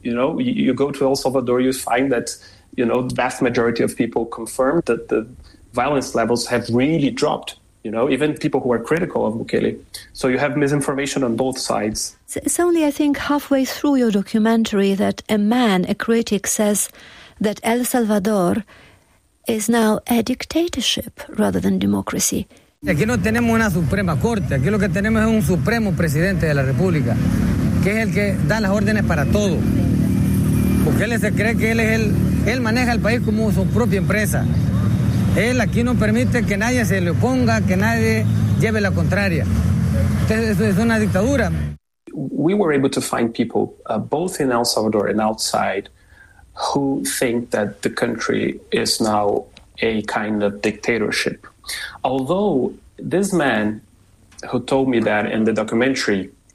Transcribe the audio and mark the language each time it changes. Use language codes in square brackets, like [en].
[en] You know, you go to El Salvador, you find that, you know, the vast majority of people confirmed that the violence levels have really dropped, you know, even people who are critical of Bukele. So you have misinformation on both sides. It's only, I think, halfway through your documentary that a man, a critic, says that El Salvador is now a dictatorship rather than democracy. [es] Aquí no tenemos una Suprema Corte, aquí lo que tenemos es un Supremo Presidente de la República, que es el que da las órdenes para todo. Porque él se cree que él es él maneja el país como su propia empresa. Él aquí no permite que nadie se le oponga, que nadie lleve la contraria. Entonces eso es una dictadura. [en] We were able to find people both in El Salvador and outside who think that the country is now a kind of dictatorship. Although this man who told me that in the documentary